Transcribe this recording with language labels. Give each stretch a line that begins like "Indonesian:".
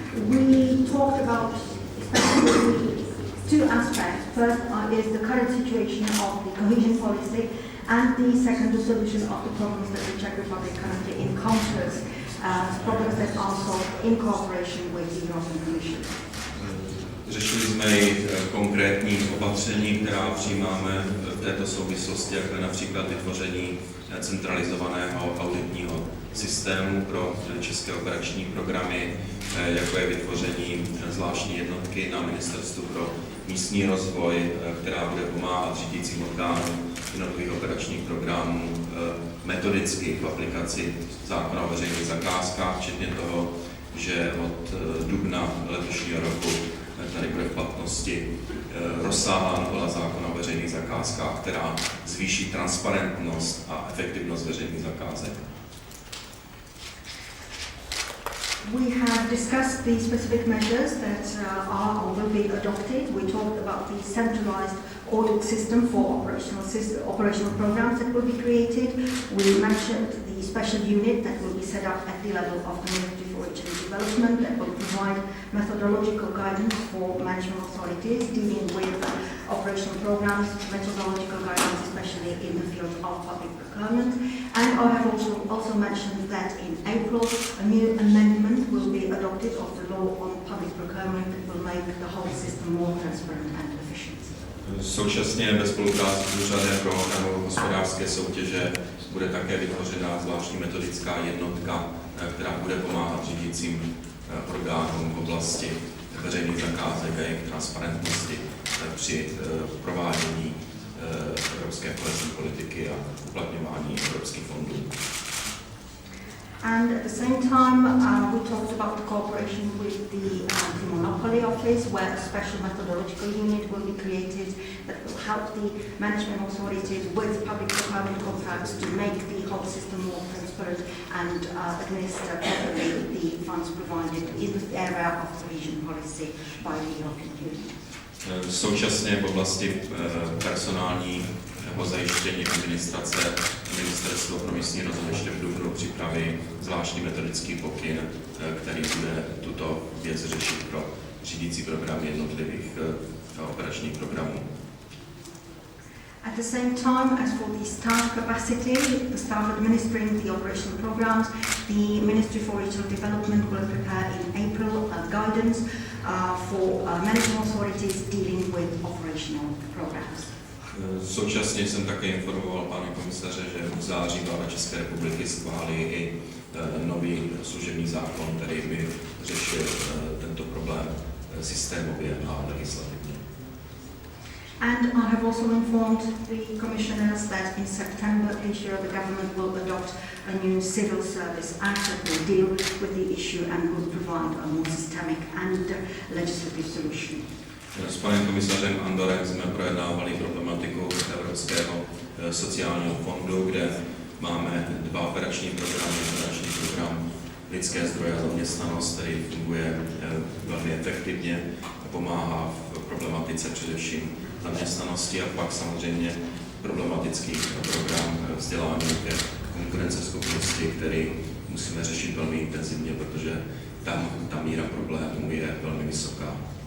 English: We talked about especially two aspects. First is the current situation of the cohesion policy, and the second, the solution of the problems that the Czech Republic currently encounters, problems that are solved in cooperation with the European Commission.
Czech: Řešili jsme i konkrétní opatření, která přijímáme v této souvislosti, jako je například vytvoření centralizovaného auditního systému pro české operační programy, jako je vytvoření zvláštní jednotky na Ministerstvu pro místní rozvoj, která bude pomáhat řídícím orgánům jednotlivých operačních programů metodicky v aplikaci zákona o veřejných zakázkách, včetně toho, že od dubna letošního roku tady bude v platnosti rozsáhlá novela zákona o veřejných zakázkách, která zvýší transparentnost a efektivnost veřejných zakázek.
English: We have discussed the specific measures that are or will be adopted. We talked about the centralized audit system for operational programs that will be created. We mentioned the special unit that will be set up at the level of the Ministry for Regional Development that will provide methodological guidance for management authorities dealing with operational programs, methodological guidance especially in the field of public procurement. And I have also mentioned that in April a new amendment will be adopted of the law on public procurement that will make the whole system more transparent and efficient.
Czech: Současně ve spolupráci s Úřadem pro ochranu hospodářské soutěže bude také vytvořena zvláštní metodická jednotka, která bude pomáhat řídícím orgánům v oblasti veřejných zakázek a jejich transparentnosti při provádění evropské kohezní politiky a uplatňování evropských fondů.
English: And at the same time, we talked about the cooperation with the Anti-Monopoly Office, where a special methodological unit will be created that will help the management authorities with public procurement contracts to make the whole system more transparent and administer properly the funds provided in the area of cohesion policy by the European Union.
Czech: Současně v oblasti personálního zajištění administrace Ministerstvo pro místní rozvoj ještě v dubnu připraví zvláštní metodický pokyn, který bude tuto věc řešit pro řídící programy jednotlivých operačních programů.
English: At the same time, as for the staff capacity, the staff administering the operational programs, the Ministry for Regional Development will prepare in April guidance for management authorities dealing with operational programs.
Czech: Současně jsem také informoval pana komisaře, že v září vláda České republiky schválí i nový služební zákon, který by řešil tento problém systémově a legislativně.
English: And I have also informed the commissioners that in September this year the government will adopt a new civil service act that will deal with the issue and will provide a more systemic and legislative solution.
Czech: S panem komisařem Andorem jsme projednávali problematiku Evropského sociálního fondu, kde máme dva operační programy. Operační program lidské zdroje a zaměstnanost, který funguje velmi efektivně a pomáhá v problematice především zaměstnanosti, a pak samozřejmě problematický program vzdělání ke konkurenceschopnosti, který musíme řešit velmi intenzivně, protože tam ta míra problémů je velmi vysoká.